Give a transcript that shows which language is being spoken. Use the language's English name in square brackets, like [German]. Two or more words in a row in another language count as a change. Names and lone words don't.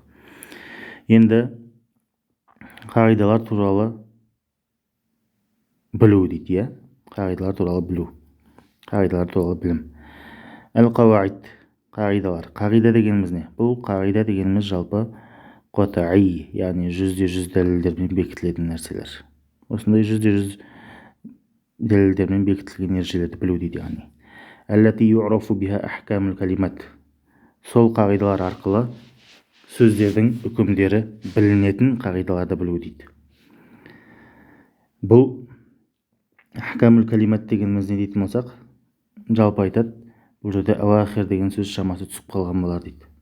[Kazakh] Енді қағидалар туралы білу дейді, қағидалар туралы білу, қағидалар туралы білім. Әл-қауаид, қағидалар. Қағида дегеніміз не? Бұл қағида дегеніміз жалпы қат'i, яғни 100% дәлелдермен бекітілетін нәрселер. Осындай 100% дәлелдермен бекітілген ережелерді білу дейді, яғни. [Arabic] التي يعرف بها أحكام الكلمات. [Kazakh] Сол қағидалар арқылы сөздердің үкімдері білінетін қағидаларды білу дейді. Бұл [Arabic] أحكام الكلمات [Kazakh] дегеніміз не дейтін болсақ, жалпы айтады, бұл жерде ауахир деген сөз шамасы түсіп қалған болар дейді.